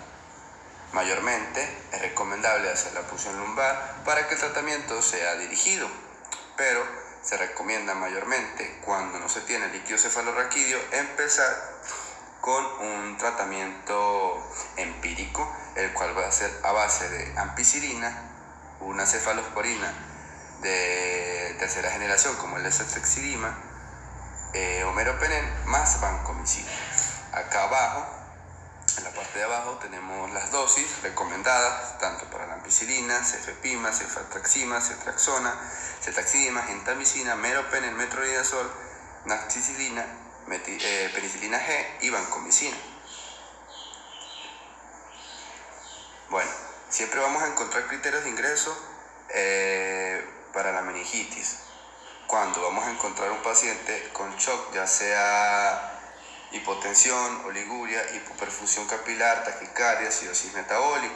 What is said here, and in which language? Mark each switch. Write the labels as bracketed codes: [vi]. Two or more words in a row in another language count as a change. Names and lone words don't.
[es] Mayormente es recomendable hacer la punción lumbar para que el tratamiento sea dirigido, pero se recomienda mayormente cuando no se tiene líquido cefalorraquídeo empezar con un tratamiento empírico, el cual va a ser a base de ampicilina, una cefalosporina de tercera generación como el ezetexidima, o meropenem más vancomicina. Acá abajo, en la parte de abajo, tenemos las dosis recomendadas tanto para la ampicilina, cefepima, cefatraxima, cetraxona, cetaxima, gentamicina, meropenem, metronidazol, naxicilina, penicilina G y vancomicina. Bueno, siempre vamos a encontrar criterios de ingreso para la meningitis. Cuando vamos a encontrar un paciente con shock, ya sea hipotensión, oliguria, hipoperfusión capilar, taquicardia, acidosis metabólica.